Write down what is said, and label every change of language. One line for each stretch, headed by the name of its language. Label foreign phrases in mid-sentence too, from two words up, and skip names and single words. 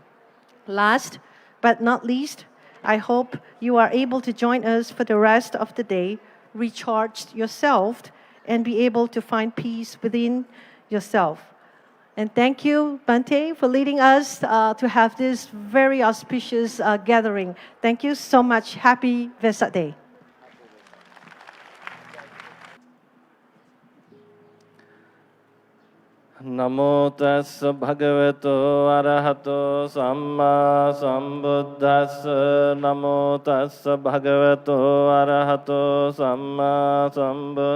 English: Last but not least, I hope you are able to join us for the rest of the day, recharge yourself, and be able to find peace within yourself. And thank you, Bante, for leading us to have this very auspicious gathering. Thank you so much. Happy Vesak Day.
Pali: Namo tassa bhagavato arahato samma sambuddhassa. Namo tassa bhagavato arahato samma sambuddhassa.